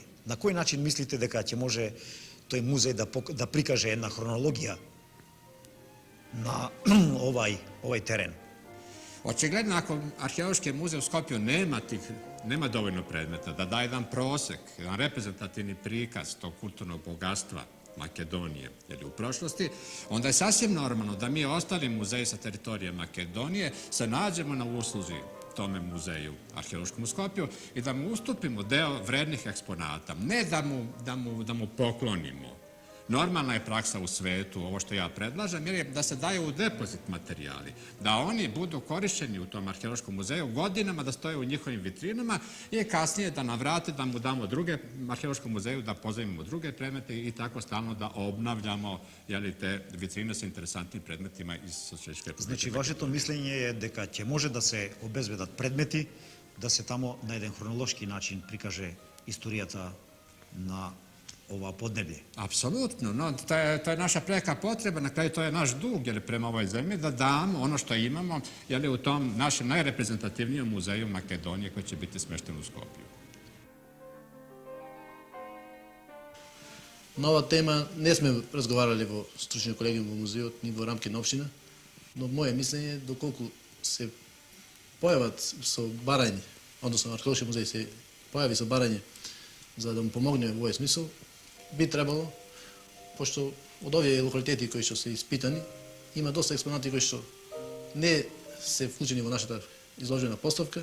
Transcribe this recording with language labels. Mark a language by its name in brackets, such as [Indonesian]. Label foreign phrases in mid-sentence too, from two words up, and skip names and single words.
[Macedonian] На кој начин мислите дека ќе може тој музеј да прикаже една хронологија на овај терен? [Serbian] Очигледно, ако Археолошки музеј у Скопју нема доволно предмета, [Macedonian] да даде еден просек, еден репрезентативни [Serbian] приказ тог културnog богатства Македонije ili u prošlosti, onda je sasvim normalno da mi ostali muzeji sa teritorije Makedonije se nađemo na usluzi tome muzeju arheološkom u Skopju i da mu ustupimo deo vrednih eksponata. Ne da mu poklonimo. Normalna je praksa u svetu, ovo što ja predlažem, jer je da se daju u depozit materijali, da oni budu korišćeni u tom arheološkom muzeju godinama, da stoje u njihovim vitrinama i kasnije da navrate, da mu damo arheološkom muzeju, da pozajmimo druge predmete i tako stalno da obnavljamo te vitrine sa interesantnim predmetima iz Socijalističke Republike. [Macedonian] Значи, вашето мислење е дека ќе може да се обезбедат предмети, да се тамо на еден хронолошки начин прикаже историјата на ова поднебље. [Serbian] Apsolutno, no, to je naša preka potreba, na kraju to je naš dug prema ovoj zemlji, da damo ono što imamo u tom našem najreprezentativnijem muzeju Makedonije koji će biti smešten u Skopju. [Macedonian] На оваа тема не сме разговарали во стручниот колегиум во музеот, ни во рамки на општина, но моје мислење е доколку се појават со барање, односно археолошки музеј се појави со барање за да му помогне во овој смисол, би требало, пошто од овие локалитети кои што се испитани, има доста експонати кои што не се вклучени во нашата изложена поставка.